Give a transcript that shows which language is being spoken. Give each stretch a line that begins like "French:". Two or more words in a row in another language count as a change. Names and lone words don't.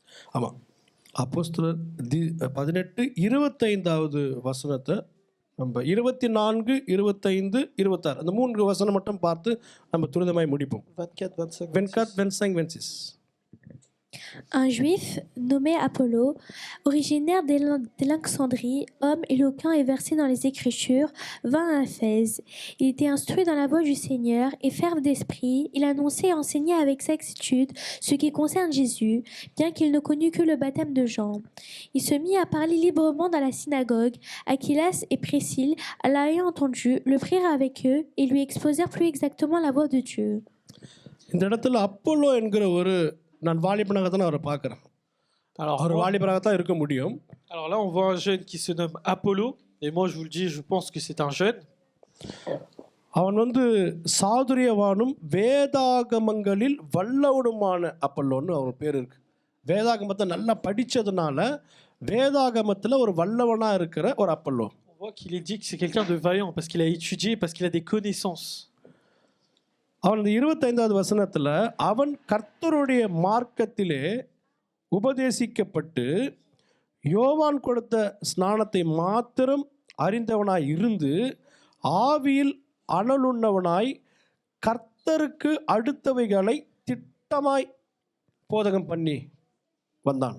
Tamil: ஆமாம், அப்போஸ்தலர் 18:25 வசனத்தை நம்ம 24, 25, 26 அந்த 3 வசனம் மட்டும் பார்த்து நம்ம துரிதமாய் முடிப்போம். 24, 25, 24, 25, 26.
French: Un juif nommé Apollo, originaire d'Alexandrie, homme éloquent et versé dans les Écritures, vint à Éphèse. Il était instruit dans la voie du Seigneur et ferme d'esprit. Il annonçait et enseignait avec exactitude ce qui concerne Jésus, bien qu'il ne connût que le baptême de Jean. Il se mit à parler librement dans la synagogue. Aquilas et Priscille, l'ayant entendu, le prirent avec eux et lui exposèrent plus exactement la voie de Dieu.
Tamil: இந்த இடத்துல அப்போலோ என்கிற நான் வாலிபனாக தான் அவரை பார்க்குறேன். அவர் வாலிபனாக தான் இருக்க முடியும்.
French: Alors là, on voit un jeune qui se nomme Apollo. Et moi, je vous le dis, je pense que c'est un jeune.
Tamil: அவன் சாதுரியவானும் வேதாகமங்களில் வல்லவனுமான அப்பல்லோன்னு அவன் பேர் இருக்கு. வேதாகமத்தை நல்லா படித்ததுனால வேதாகமத்தில் ஒரு வல்லவனாக இருக்கிற ஒரு அப்பல்லோ.
French: On voit qu'il est dit que c'est quelqu'un de vaillant parce qu'il a étudié, parce qu'il a des connaissances.
Tamil: அவன் 25வது வசனத்தில் அவன் கர்த்தருடைய மார்க்கத்திலே உபதேசிக்கப்பட்டு யோவான் கொடுத்த ஸ்நானத்தை மாத்திரம் அறிந்தவனாய் இருந்து ஆவியில் அனலுண்ணவனாய் கர்த்தருக்கு அடுத்தவைகளை திட்டமாய் போதகம் பண்ணி வந்தான்.